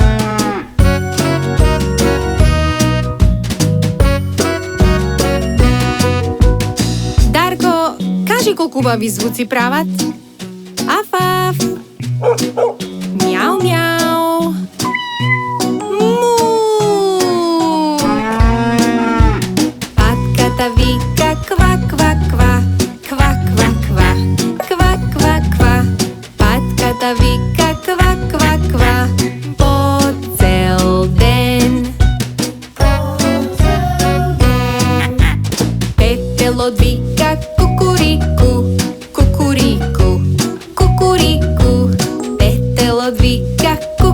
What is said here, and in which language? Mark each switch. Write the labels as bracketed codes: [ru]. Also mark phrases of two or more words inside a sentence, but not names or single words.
[mk] Дарко, кажи колку убави звуци прават. Аф, аф. Мјау, мјау. Му. Патката вика ква, ква, ква, ква, ква, ква, ква, ква, ква. Патката вика ква, ква, ква, по цел ден. Петелот вика кукурику, кукурику, кукурику. Петелот вика